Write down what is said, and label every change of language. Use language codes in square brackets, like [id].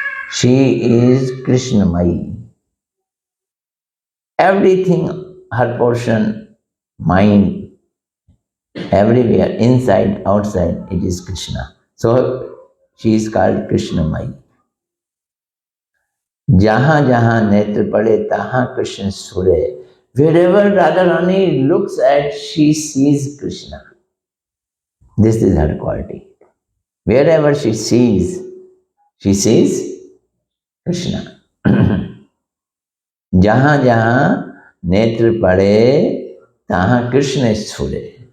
[en] She is Krishnamai. Everything, her portion, mind, everywhere, inside, outside, it is Krishna. So she is called Krishnamai. [bn] जहां जहां नेत्र पड़े तहां कृष्ण सुरे. [en] Wherever Radharani looks at, she sees Krishna. This is her quality. Wherever she sees Krishna. [bn] जहां जहां नेत्र पड़े तहां कृष्ण स्फुरे.